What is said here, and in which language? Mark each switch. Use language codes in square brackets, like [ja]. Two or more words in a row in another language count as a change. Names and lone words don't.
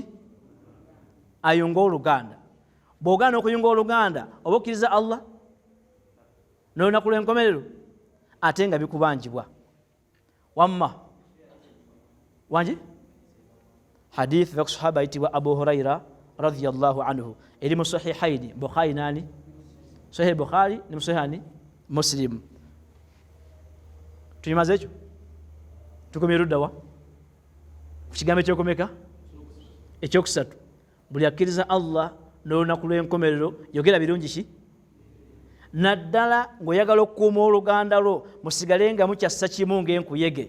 [lg] Ayunga Oluganda. Bw'ogaana okuyunga Oluganda oba okkiriza Allah n'olunaku lw'enkomerero ate nga bikubanjibwa. Wamma wangi? Hadith wa sahaba ayitibwa Abu Huraira [ar] رضي الله عنه, [lg] eri mu sahihaini, Bukhari nani? Sahih Bukhari ni Sahih Muslim. Tuyimaze ekyo? Tukomye luddawa? Ku kigambo ekyokomeka? Ekyokusatu. Buli akkiriza Allah n'olunaku lw'enkomerero yogera birungi ki? naddala ng'oyagala okukuuma oluganda lwo musigale nga mukyassa kimu ng'enkuyege.